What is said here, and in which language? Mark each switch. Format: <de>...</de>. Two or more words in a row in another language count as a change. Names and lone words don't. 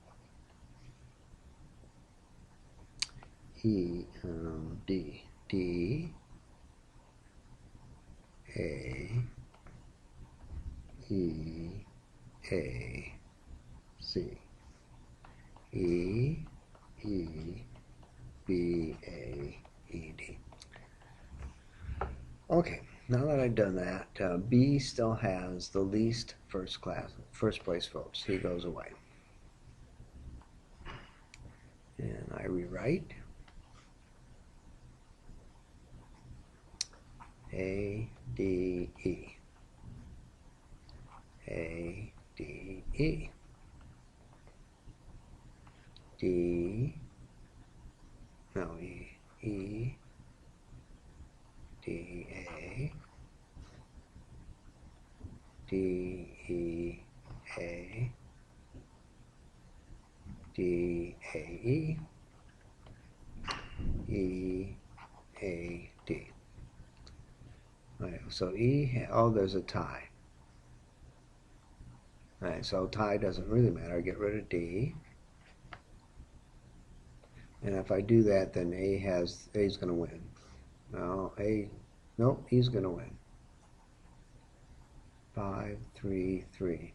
<en>E, D, D, A, E, A, C. E, E, B, A, E, D. Okay, now that I've done that, B still has the least first place votes. He goes away. And I rewrite A, D, E. A, D, E. D, no, E, E, D, A, D, E, A, D, A, E, E, A, D. Right, so E, oh, there's a tie. All right, so tie doesn't really matter. I get rid of D. And if I do that, then A's going to win. No, nope, E's going to win. 5, 3, 3.</en>